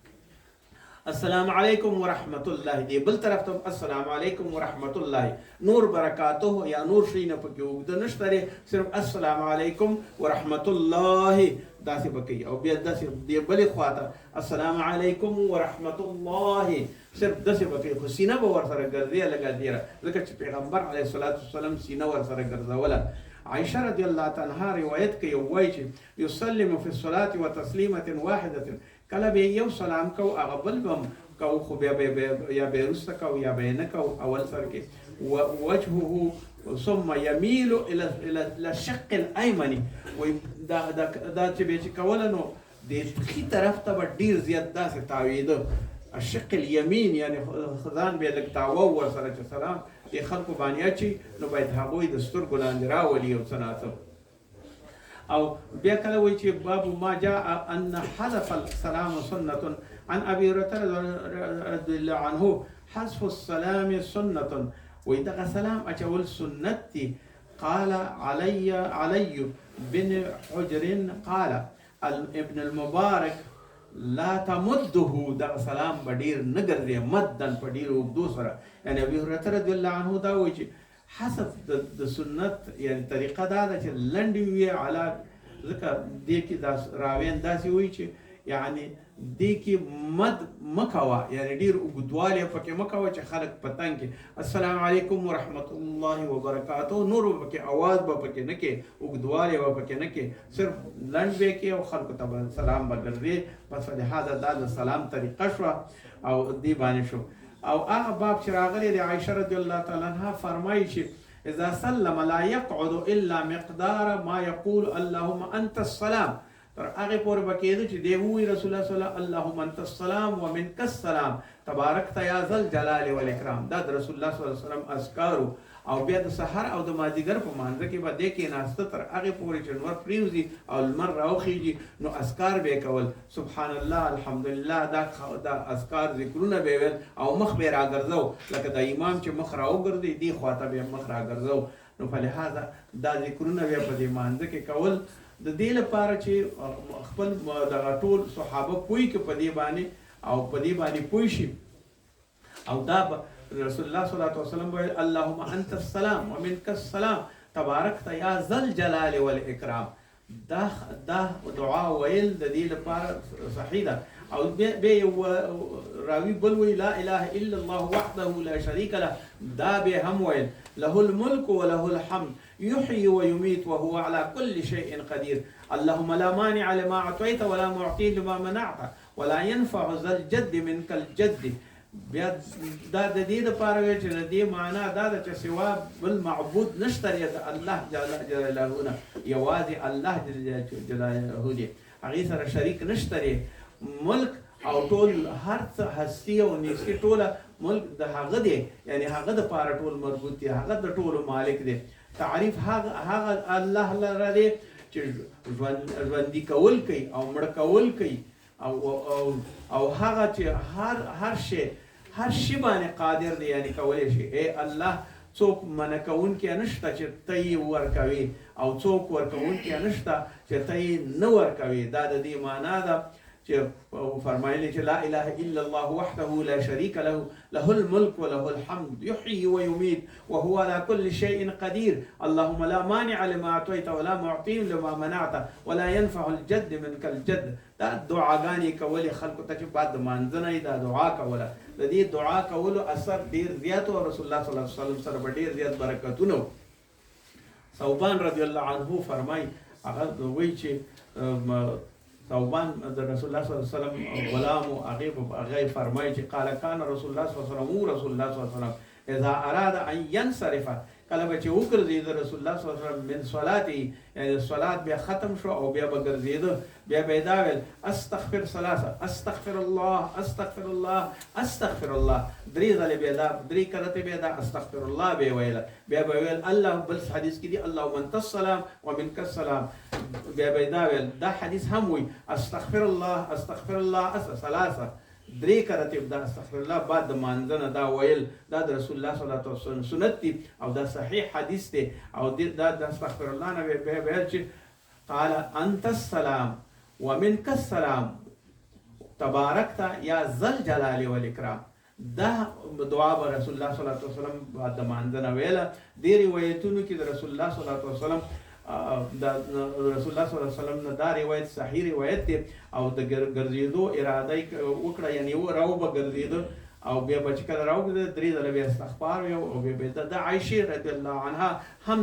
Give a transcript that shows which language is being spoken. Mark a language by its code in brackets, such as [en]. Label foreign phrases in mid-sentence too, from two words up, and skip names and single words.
[ar] السلام علیکم ورحمت الله [ps] دی بل طرف ته [ar] السلام علیکم ورحمت الله، [ps] نور برکاته یا نور شي نه پکې وګد نشته، صرف [ar] السلام علیکم ورحمت الله [ps] داسې پکې، او بیا داسې دی بلې خواته [ar] السلام علیکم ورحمت الله [ps] صرف داسې پکې، خو سینه به ورسره ګرځي لګا دیره، ځکه چې پیغمبر [ar] علیه الصلاۃ والسلام [ps] سینه ورسره ګرځوله. عائشہ [ar] رضی الله عنها [ps] روایت کوي وایي چې [ar] یسلم فی الصلاة وتسلیمة واحدة، [ps] کله به یو سلام کو هغه بل بم کو، خو بیا یا به رسته کو یا به نه کو اول سر کې [ar] وجهه ثم يميل الى الشق الايمن، [ps] و دا چې به کوله نو د خي طرف ته ډیر زیات داسې تاویده، [ar] الشق اليمين [ps] یعنی خدان به لک تاو ور سره چې سلام د خلکو باندې اچي، نو باید هغوی د سترګو لاندې راولي او څه. او بیا کله وایي چې [ar] باب ما جاء ان حذف السلام سنة، عن ابي هريره رضي الله عنه حذف السلام سنة، [ps] وایي دغه سلام اچول سنت دي. [ar] قال علي بن حجر قال ابن المبارك لا تمده، [ps] دغه سلام به ډیر نه ګرځي مدن په ډیر اوږدو سره، یعنی ابي هريره [ar] رضی الله عنه [ps] دا وایي چې حسب د سنت یعنی طریقه دا ده چې لنډ وي علا، ځکه دې کې دا راوین داسې وایي چې یعنی دې کې مد مکوا یعنی ډیر اوږدوالی پکې مکوا چې خلک پتنګ کې [ar] السلام علیکم ورحمت الله [ps] وبرکاته نور پکې आवाज به پکې نه کې اوږدوالی به پکې نه کې صرف لنډ به کې او خلکو ته سلام به ګرځي پس لهذا دا د سلام طریقه شوه او دې باندې شو او هغه باب چې راغلی د عایشه [ar] رضی الله تعالی عنها [ps] فرمایي چې [ar] اذا سلم لا يقعد الا مقدار ما يقول اللهم انت السلام [ps] تر هغه پورې به کېده چې دی ووایي [ar] رسول الله صلی الله علیه اللهم انت السلام ومنک السلام تبارکت یا ذا الجلال والاکرام [ps] دا د [ar] رسول الله صلی الله علیه وسلم [ps] اذکارو او بیا د سحر او د مازدیګر په مانځه کې به دې کېناسته تر هغې پورې چې لمر پرېوځي او لمر راوخیږي نو اذکار به یې کول [ar] سبحان الله الحمدلله [ps] دا اذکار ذکرونه به یې ویل او مخ به یې راګرځو لکه د امام چې مخ راوګرځي دې خواته به یې مخ راګرځو نو په لحاظه دا ذکرونه بیا په دې مانځه کې کول د دې لپاره چې خپل دغه ټول صحابه پوي کې په دې باندې او په دې باندې پوي شي او دا [ar] رسول الله صلی الله علیه وسلم [ps] ویل [ar] اللهم انت السلام ومنك السلام تبارکت یا ذا الجلال والاکرام [ps] دا دعا ویل د دې لپاره صحیح ده او به راوی بل وی [ar] لا اله الا الله وحده لا شريك له [ps] دا به هم ویل [ar] له الملك وله الحمد يحيي ويميت وهو على كل شيء قدير اللهم لا مانع لما اعطيت ولا معطي لما منعت ولا ينفع ذا الجد منك الجد [ps] بیا دا د دې لپاره وی چې د دې معنا دا ده چې سوا بل معبود نشته د [ar] الله جل جلاله [ps] یوازې [ar] الله جل جلاله [ps] دی هغې سره شریک نشته ملک او ټول هر څه هستی او نیستی ټوله ملک د هغه دی یعنی هغه د پاره ټول مربوط دی هغه د ټولو مالک دی تعریف هغه الله لره دی چې ژوندي کول کوي او مړه کول کوي او هغه چې هر شی باندې قادر دی یعنی کولی شي ای الله څوک منع کوونکی نشته چې ته یې ورکوي او څوک ورکوونکی نشته چې ته یې نه ورکوي دا د دې معنا ده چې فرمایلی چې [ar] لا اله الا الله وحده لا شريك له له الملك وله الحمد يحيي ويميت وهو على كل شيء قدير اللهم لا مانع لما اعطيت ولا معطي لما منعت ولا ينفع الجد منك الجد [ps] دا دعاګانې کولې خلکو ته چې بعد د مانځنه دا دعا کوله د دې دعا کولو اثر ډیر زیات او [ar] رسول الله صلی الله علیه وسلم [ps] سره به ډیر زیات برکتونه [ar] ثوبان رضی الله عنه [ps] فرمای هغه وایي چې [ar] ثوبان د رسول الله صلی الله علیه وسلم [ps] غلام او هغه فرمایي چې [ar] قال كان رسول الله صلی الله علیه وسلم رسول الله صلی الله علیه وسلم اذا اراد ان ينصرف [ps] کله به چې وګرځید [ar] رسول الله صلی الله علیه وسلم من صلاته [ps] یعنی صلات بیا ختم شو او بیا به ګرځید بیا به دا ویل استغفر [ar] ثلاثه استغفر الله استغفر الله استغفر الله [ps] درې ځله بیا دا درې کرته بیا دا [ar] استغفر الله [ps] به ویل بیا به ویل الله بل حدیث کې دی [ar] اللهم انت السلام ومنك السلام [ps] بیا به دا ویل دا حدیث هم وي [ar] استغفر الله استغفر الله ثلاثه [ps] درې کرته دا [ar] استغفر الله [ps] بعد د مانځنه دا ویل دا د [ar] رسول الله صلی الله علیه وسلم [ps] سنت دی او دا صحیح حدیث دی او دا د [ar] استغفر الله [ps] نه به ویل چې [ar] قال انت السلام ومنك السلام تبارکت یا ذا الجلال والاکرام [ps] دا دعا به [ar] رسول الله صلی الله علیه وسلم [ps] بعد د مانځنه ویله دې روایتونو کې د [ar] رسول الله صلی الله علیه وسلم [ps] د [ar] رسول الله صلی الله علیه وسلم [ps] نه دا روایت صحیح روایت دی او د ګرځېدو اراده وکړه یعنی راو به ګرځېده او بیا به چې کله راوګرځېد درې ځله بیا استغفار ویل او بیا د عایشې [ar] رضی الله عنها [ps] هم